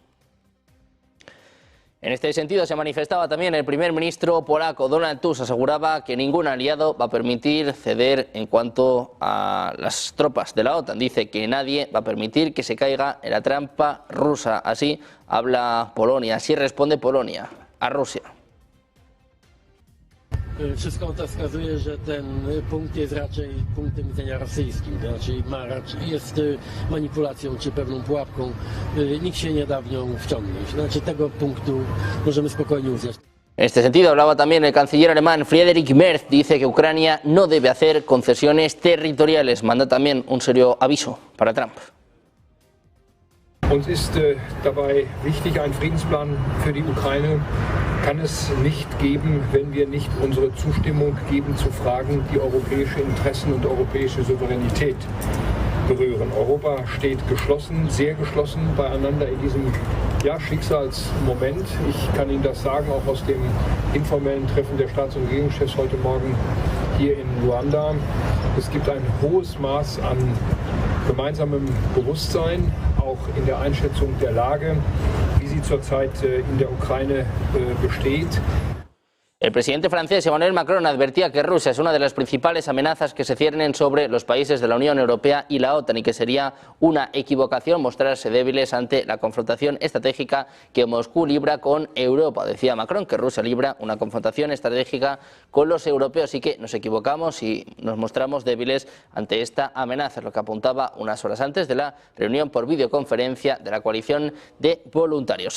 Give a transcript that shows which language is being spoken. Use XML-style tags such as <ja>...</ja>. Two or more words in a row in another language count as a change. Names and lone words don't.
<es>En este sentido se manifestaba también el primer ministro polaco, Donald Tusk. Aseguraba que ningún aliado va a permitir ceder en cuanto a las tropas de la OTAN. Dice que nadie va a permitir que se caiga en la trampa rusa. Así habla Polonia, así responde Polonia a Rusia.</es> <pl>Wszystko to wskazuje, że ten punkt jest raczej punktem widzenia rosyjskim, to znaczy jest manipulacją czy pewną pułapką. Nikt się nie da w nią wciągnąć. Znaczy tego punktu możemy spokojnie uznać.</pl> <es>En este sentido hablaba también el canciller alemán Friedrich Merz. Dice que Ucrania no debe hacer concesiones territoriales. Manda también un serio aviso para Trump.</es> <de>Uns ist dabei wichtig, ein Friedensplan für die Ukraine kann es nicht geben, wenn wir nicht unsere Zustimmung geben zu Fragen, die europäische Interessen und europäische Souveränität berühren. Europa steht geschlossen, sehr geschlossen beieinander in diesem Schicksalsmoment. Ich kann Ihnen das sagen, auch aus dem informellen Treffen der Staats- und Regierungschefs heute Morgen hier in Luanda. Es gibt ein hohes Maß an gemeinsamem Bewusstsein, auch in der Einschätzung der Lage, wie sie zurzeit in der Ukraine besteht.</de> <es>El presidente francés Emmanuel Macron advertía que Rusia es una de las principales amenazas que se ciernen sobre los países de la Unión Europea y la OTAN y que sería una equivocación mostrarse débiles ante la confrontación estratégica que Moscú libra con Europa. Decía Macron que Rusia libra una confrontación estratégica con los europeos y que nos equivocamos y nos mostramos débiles ante esta amenaza, es lo que apuntaba unas horas antes de la reunión por videoconferencia de la coalición de voluntarios.</es>